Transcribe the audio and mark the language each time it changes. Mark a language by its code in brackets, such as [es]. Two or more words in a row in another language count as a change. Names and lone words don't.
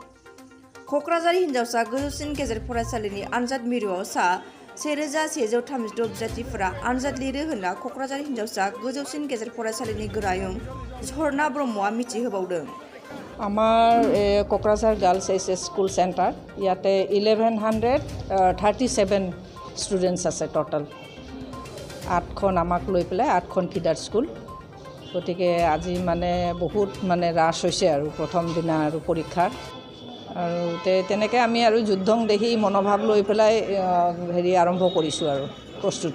[brx] कक्राझार हिनजावसा गोजौसिन गेजेर फरायसालिनि आनजाद मिरुआव सा 1,136 बिजाथिफोरा आनजाद लिरो होनना कक्राझार हिनजावसा गोजौसिन गेजेर फरायसालिनि गोरायुं झरना ब्रह्मआ मिथिहोबावदों। [as] আমাৰ कक्राझार गार्लছ एच.एस. स्कुल চেণ্টাৰ ইয়াতে 1137 ষ্টুডেণ্টছ আছে টোটাল। 8খন আমাক লৈ পেলাই 8খন ফিডাৰ স্কুল। গতিকে আজি মানে বহুত ৰাছ হৈছে আৰু প্ৰথম দিনা আৰু পৰীক্ষাৰ আৰু তেনেকৈ আমি আৰু যুদ্ধং দেখি মনোভাৱ লৈ পেলাই আৰম্ভ কৰিছোঁ আৰু প্ৰস্তুতি।